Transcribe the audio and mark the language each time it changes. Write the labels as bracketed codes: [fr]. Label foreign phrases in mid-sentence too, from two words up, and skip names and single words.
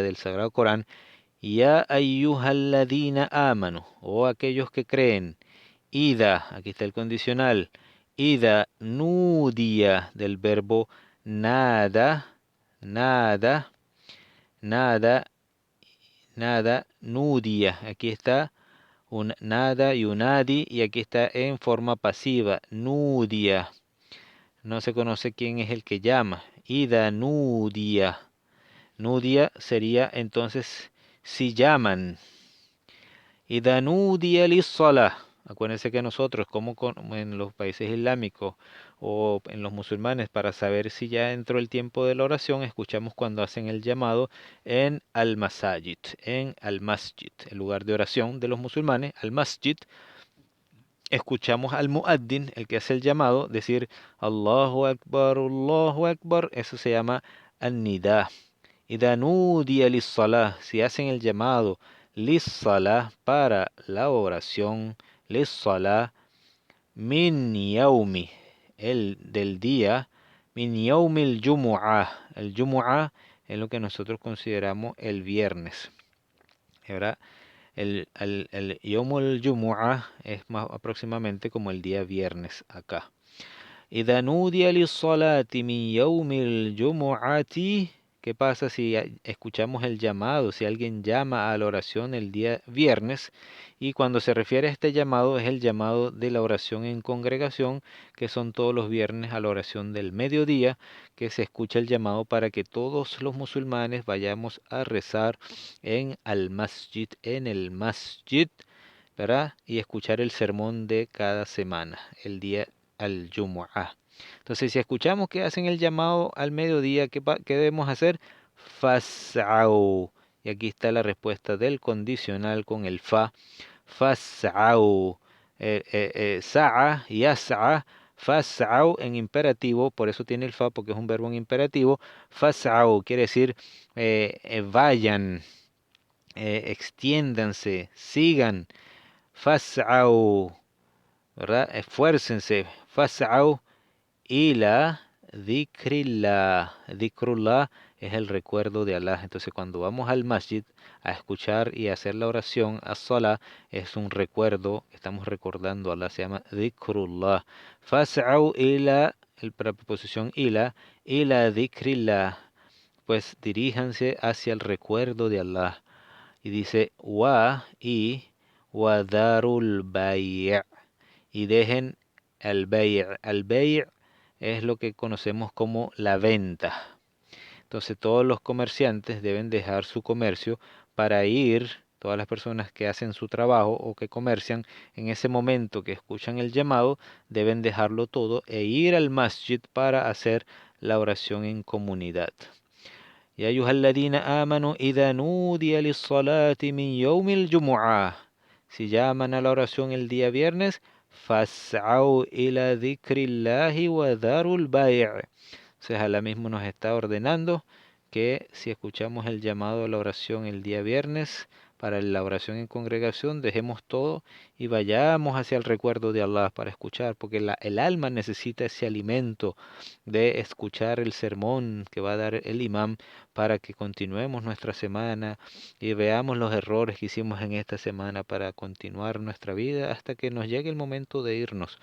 [es] del Sagrado Corán, [ar] يا أيها الذين آمنوا, [es] o aquellos que creen, ida, aquí está el condicional, [ar] إذا نودي [es] del verbo nada, nada, nada, nada, nudia, aquí está un nada y un adi, y aquí está en forma pasiva, nudia. No se conoce quién es el que llama. [ar] إذا نودي. [es] Nudia sería entonces si llaman. [ar] إذا نودي للصلاة. [es] Acuérdense que nosotros, como en los países islámicos o en los musulmanes, para saber si ya entró el tiempo de la oración, escuchamos cuando hacen el llamado en al-masajid, en al-masjid, el lugar de oración de los musulmanes, al-masjid. escuchamos al muaddin, el que hace el llamado, decir [ar] الله أكبر, [es] eso se llama an-nida. [ar] إذا نودي للصلاة, [es] si hacen el llamado lis-salah para la oración, [ar] للصلاة من يوم, [es] el del día, [ar] من يوم الجمعة. [es] El jumu'ah es lo que nosotros consideramos el viernes, ¿verdad? El [ar] يوم الجمعة [es] es más aproximadamente como el día viernes acá. [ar] إذا نودي للصلاة من يوم الجمعة. [es] ¿Qué pasa si escuchamos el llamado? Si alguien llama a la oración el día viernes, y cuando se refiere a este llamado es el llamado de la oración en congregación, que son todos los viernes a la oración del mediodía, que se escucha el llamado para que todos los musulmanes vayamos a rezar en al-masjid, en el masjid, ¿verdad? Y escuchar el sermón de cada semana, el día al-Jumu'ah. Entonces, si escuchamos que hacen el llamado al mediodía, ¿qué debemos hacer? [ar] فاسعوا. [es] Y aquí está la respuesta del condicional con el fa. [ar] فاسعوا. سعى يسعى فاسعوا [es] en imperativo, por eso tiene el fa, porque es un verbo en imperativo. Fas'au quiere decir vayan, extiéndanse, sigan. Fas'au, ¿verdad? Esfuércense. [ar] فاسعوا إلى ذكر الله. [es] Dhikrullah es el recuerdo de Allah. Entonces, cuando vamos al masjid a escuchar y a hacer la oración, as-salah, es un recuerdo, estamos recordando a Allah, se llama dhikrullah. [ar] فاسعوا إلى, [es] la preposición [ar] إلى ذكر الله, [es] pues diríjanse hacia el recuerdo de Allah. Y dice [ar] وذروا البيع', [es] y dejen al bay'. Al bay' es lo que conocemos como la venta. Entonces todos los comerciantes deben dejar su comercio para ir, todas las personas que hacen su trabajo o que comercian, en ese momento que escuchan el llamado, deben dejarlo todo e ir al masjid para hacer la oración en comunidad. [ar] يا أيها الذين آمنوا إذا نودي للصلاة من يوم الجمعة. [es] Si llaman a la oración el día viernes, [ar] فاسعوا إلى ذكر الله وذروا البيع. [es] O sea, Allah mismo nos está ordenando que si escuchamos el llamado a la oración el día viernes, para la oración en congregación, dejemos todo y vayamos hacia el recuerdo de Allah para escuchar, porque el alma necesita ese alimento de escuchar el sermón que va a dar el imam para que continuemos nuestra semana y veamos los errores que hicimos en esta semana para continuar nuestra vida hasta que nos llegue el momento de irnos.